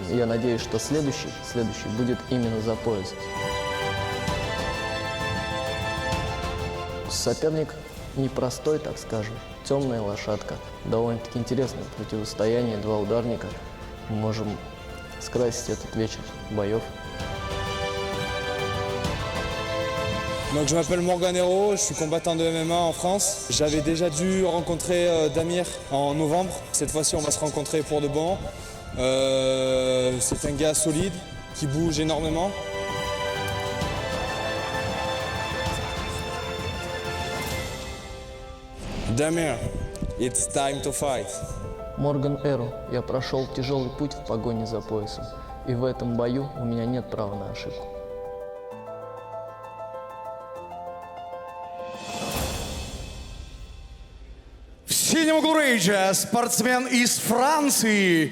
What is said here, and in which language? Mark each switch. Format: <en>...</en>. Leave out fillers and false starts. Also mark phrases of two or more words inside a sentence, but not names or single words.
<ru>И я надеюсь, что следующий будет именно за пояс. Соперник непростой, так скажем. Темная лошадка. Довольно-таки интересное противостояние. Два ударника. Мы можем скрасить этот вечер боев.</ru> <fr>Donc je m'appelle Mорган Эру, je suis combattant de MMA en France. J'avais déjà dû rencontrer Damir en novembre. Cette fois-ci, on va se rencontrer pour de bon. C'est un gars solide, qui bouge énormément.</fr> <en>Дамир, it's time to fight.</en> <ru>Морган Эру. Я прошел тяжелый путь в погоне за поясом. И в этом бою у меня нет права на ошибку. В синем углу рейджа спортсмен из Франции.</ru>